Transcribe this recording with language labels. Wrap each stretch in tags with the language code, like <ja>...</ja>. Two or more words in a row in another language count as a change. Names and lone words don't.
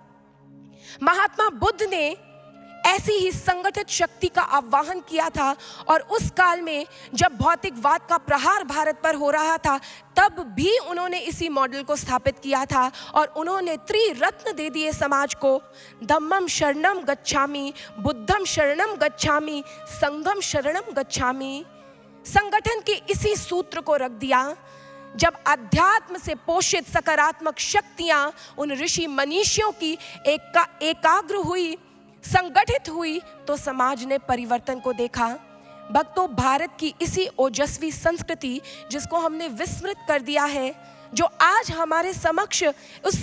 <hi>महात्मा बुद्ध ने ऐसी ही संगठित शक्ति का आह्वान किया था और उस काल में जब भौतिकवाद का प्रहार भारत पर हो रहा था तब भी उन्होंने इसी मॉडल को स्थापित किया था और उन्होंने त्रिरत्न दे दिए समाज को,</hi> <pi>धम्मम शरणम गच्छामि, बुद्धम शरणम गच्छामि, संघम शरणम गच्छामि।</pi> <hi>संगठन के इसी सूत्र को रख दिया। जब अध्यात्म से पोषित सकारात्मक शक्तियां उन ऋषि मनीषियों की एकाग्र हुई, संगठित हुई, तो समाज ने परिवर्तन को देखा। भक्तों, भारत की इसी ओजस्वी संस्कृति जिसको हमने विस्मृत कर दिया है, जो आज हमारे समक्ष उस</hi>